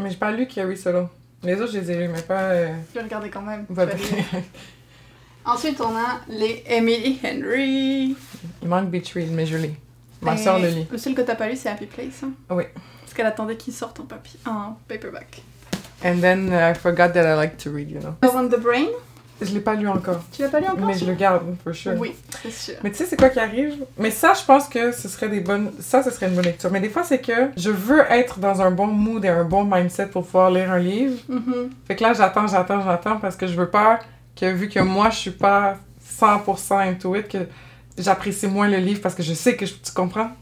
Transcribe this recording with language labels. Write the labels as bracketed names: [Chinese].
[French] Mais j'ai pas lu Carrie Solo. Les autres, je les ai lus, mais pas... Je vais regarder quand même. Ouais, Ensuite, on a les Emily Henry. Il manque Beach Read, mais je lis. Ma soeur le lit. Le seul que t'as pas lu, c'est Happy Place. Hein? Oui. Parce qu'elle attendait qu'il sorte en paperback. [English] And then I forgot that I like to read, you know. Love on the Brain. [French] Je l'ai pas lu encore. Tu l'as pas lu encore? Mais je le garde, [English] for sure. [French] Oui, c'est sûr. Mais tu sais, c'est quoi qui arrive? Mais ça, je pense que ce serait des bonnes... Ça, ce serait une bonne lecture. Mais des fois, c'est que je veux être dans un bon mood et un bon mindset pour pouvoir lire un livre. Fait que là, j'attends parce que je veux pas que, vu que moi, je suis pas 100% [English] into it, [French] que j'apprécie moins le livre parce que je sais que tu comprends?